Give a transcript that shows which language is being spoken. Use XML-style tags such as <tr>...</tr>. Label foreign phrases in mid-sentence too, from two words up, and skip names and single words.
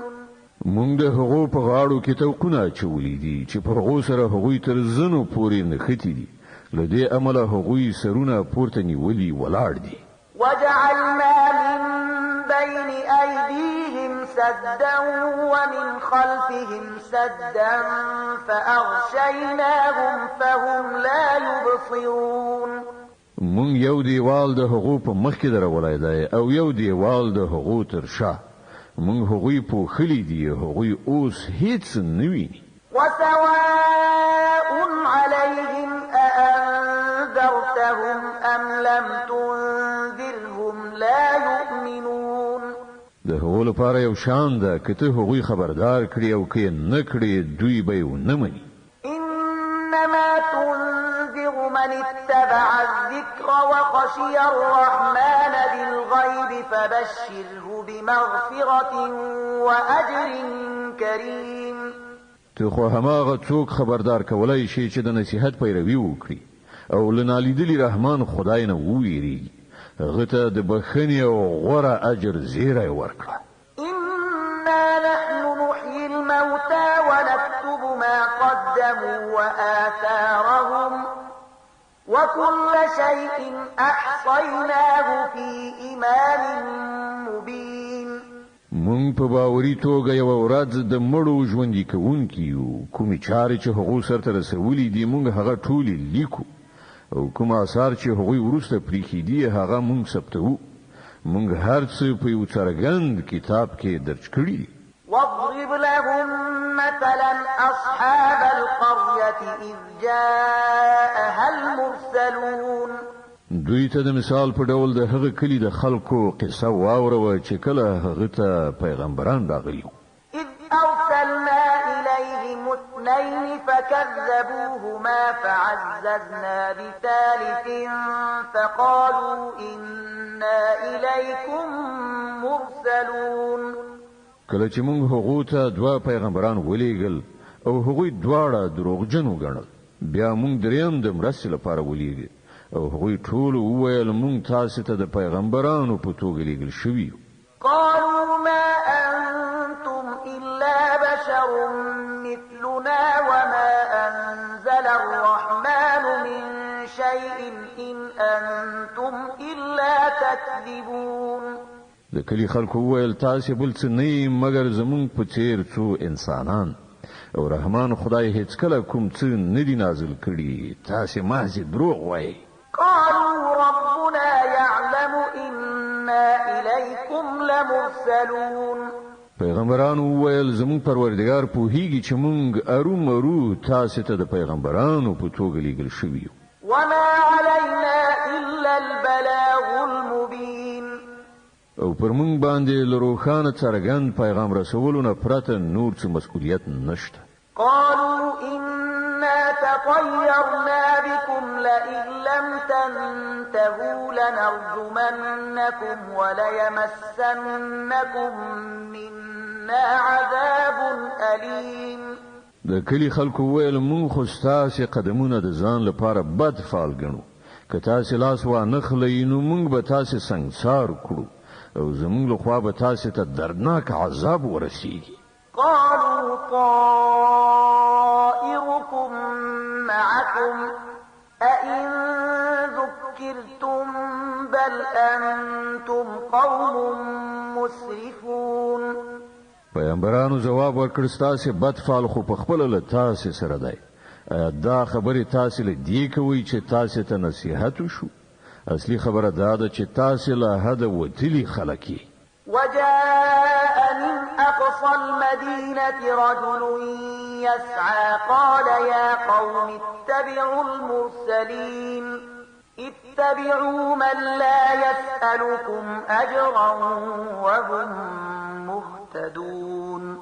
<ps>مونږ د هغو په غاړو کې توقونه اچولي دي چې په هغو سره هغوی تر زنو پورې نښتي دي له دې امله هغوی سرونه پورته نیولي ولاړ دي</ps> <ar>وجعلنا من بين أيديهم سدا ومن خلفهم سدا فأغشيناهم فهم لا يبصرون</ar> <ps>مونږ یو دیوال د هغو په مخ کې درولای دی او یو دیوال د هغو تر شا مونږ هغوی پوښلي دي هغوی اوس هیڅ نه ویني</ps> <ar>وسواء عليهم أأنذرتهم أم لم تنذرهم لا يؤمنون</ar> <ps>د هغو لپاره یو شان ده که ته هغوی خبردار کړي او که نه کړي دوی به یې ونه مني</ps> <ar>إنما تنذر من اتبع الذكر وخشي الرحمن بالغيب فبشره بمغفرة وأجر كريم</ar> <ps>ته خو هماغه څوک خبردار کولای شي چې د نصیحت پیروي وکړي او لنالیدلی رحمان خدای نه وویریږي هغه ته د بخښنې او غوره اجر زیری ورکړه</ps> <ar>إنا نحن نحيي الموتى ونكتب ما قدموا وآثارهم وكل شيء أحصيناه في إمام مبين</ar> <ps>مونږ په باوري توګه یو ورځ د مړو ژوندي کوونکي یو کومې چارې چې هغو سرته رسولي دي مونږ هغه ټولې لیکو او کوم آثار چې هغوی وروسته پریښي دي هغه مونږ ثبتوو مونږ هر څه په یو څرګند کتاب کې درج کړي دي</ps> <ar>واضرب لهم مثلا أصحاب القرية إذ جاءها المرسلون</ar> <ps>دوی ته د مثال په ډول د هغه کلی د خلکو قصه واوروه چې کله هغه ته پیغمبران راغلي</ps> <ar>إذ أرسلنا إليهم اثنين فكذبوهما فعززنا بثالث فقالوا إنا إليكم مرسلون</ar> <ps>کله چې موږ هغه ته دوه پیغمبران ولېګل او هغوی دواړه دروغجن وګڼل بیا موږ دریم د مرستې لپاره ولېګل او هغوی ټول وویل موږ تاسو ته د پیغمبرانو په توګه لېږل شوي یو</ps> <ar>قالوا ما أنتم إلا بشر مثلنا وما أنزل الرحمن من شيء إن أنتم إلا تكذبون</ar> <ps>د کلی خلکو وویل تاسو بل څه نه مګر زمونږ په څیر څو انسانان او رحمان خدای هیڅ کله کوم څه نه دی نازل کړي تاسو محض دروغ وایي</ps> <ar>قالوا ربنا يعلم إنا إليكم لمرسلون</ar> <ps>پیغمبرانو وویل زمونږ پروردگار پوهیږي چې مونږ ارومرو تاسو ته د پیغمبرانو په توګه لېږل شوي یو</ps> <ar>وما علينا إلا البلاغ المبين</ar> <ps>او پر مونږ باندې له روښانه څرګند پیغام رسولو نه پرته نور څه مسؤلیت نشته</ps> <ar>قالوا إنا تطيرنا بكم لئن لم تنتهوا لنرجمنكم وليمسنكم منا عذاب أليم</ar> <ps>د کلی خلکو ویل مونږ خو ستاسو قدمونه د ځان لپاره بد فال ګڼو که تاسو لاس وانه خلئ نو مونږ به تاسو سنګسار کړو او زمونږ لخوا به تاسو ته دردناک عذاب ورسیږي</ps> <ar>قالوا طائركم معكم أئن ذكرتم بل أنتم قوم مسرفون.</ar> <ps>پیغمبرانو جواب ورکړ ستاسو بدفعل خو په خپل له تاسو سره دی. دا خبره تاسو له دی کوي چې تاسو ته نصيحت وشو. اصلي خبره دا ده چې تاسو له حد وتلی خلک.</ps> <ar>وجاء من أقصى المدينة رجل يسعى قال يا قوم اتبعوا المرسلين اتبعوا من لا يسألكم أجرا وهم مهتدون.</ar>